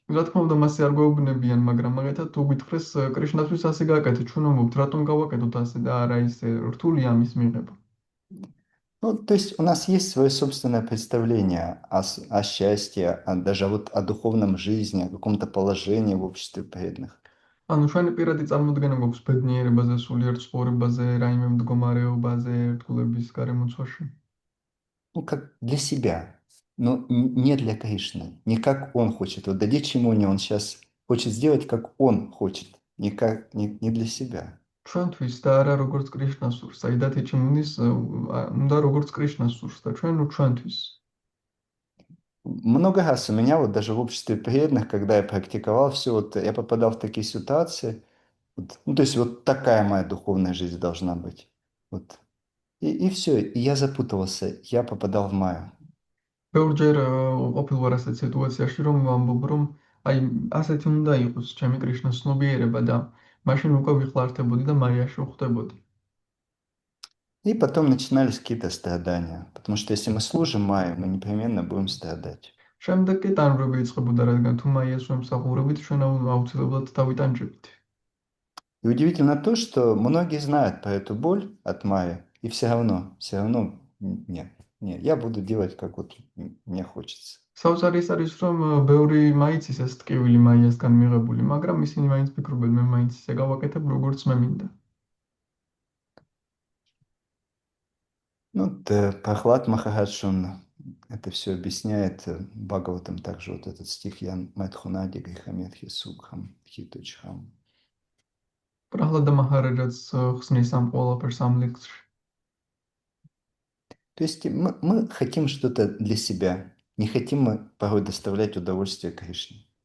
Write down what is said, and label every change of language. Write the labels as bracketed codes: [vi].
[ka] რა თქმა უნდა, მასე არ გვეუბნებიან, მაგრამ მაგალითად თუ გითხრეს კრიშნასთვის ასე გააკეთე, ჩვენ ამბობთ, რატომ გავაკეთოთ ასე და არა ისე, რთულია ამის მიღება. [ru] Ну, то есть у нас есть свое собственное представление о счастье, даже вот о духовном жизни, о каком-то положении в обществе преданных. [ka] ანუ ჩვენი პირადი წარმოდგენა გვაქვს ბედნიერებაზე, სულიერ ცხოვრებაზე, რაიმე მდგომარეობაზე, ერთგულების გარემოცვაში. [ru] Ну, как для себя, но не для Кришны, не как он хочет. Вот Дадичи Муни, он сейчас хочет сделать, как он хочет, не для себя. [ka] ჩვენთვის და არა როგორც კრიშნას სურს. აი დათიჩი მუნის უნდა როგორც კრიშნას სურს და ჩვენთვის. [ru] Много раз у меня вот даже в обществе преданных, когда я практиковал все, вот я попадал в такие ситуации, вот, ну, то есть вот такая моя духовная жизнь должна быть. Вот. И все, и я запутывался, я попадал в Майю. [ka] ბევრჯერ ყოფილ ვარ ასეთ სიტუაციაში, რომ ვამბობ, რომ აი ასეთი უნდა იყოს ჩემი კრიშნას ცნობიერება და მაშინ უკვე ვიხლართებოდი და მაიაში ვხვდებოდი. [ru] И потом начинались какие-то страдания, потому что если мы служим Майю, мы непременно будем страдать. [ka] შემდეგ კი ტანჯვები იწყებოდა, рადგან თუ მაიას ვემსახურებით, ჩვენ აუცილებლად დავიტანჯებით. [ru] И удивительно то, что многие знают про эту боль от Майи, и все равно, нет, я буду делать, как вот мне хочется. [ka] საოცარი ის არის, რომ ბევრი მაიცის ეს ტკივილი მაიასგან მიღებული, მაგრამ ისინი მაინც ფიქრობენ, მე მაინც ისე გავაკეთებ, როგორც მე მინდა. [ru] Ну, Прохлад Махарадж, он это все объясняет Бхагаватам, также вот этот стих [sa] Ян Мэтхунади Грихаметхи Сукхам Хитучхам. [ka] პრაჰლადა მაჰараჯაც ხსნის ამ ყველაფერს ამ ლექსში. [ru] То есть мы хотим что-то для себя, не хотим мы порой доставлять удовольствие Кришне.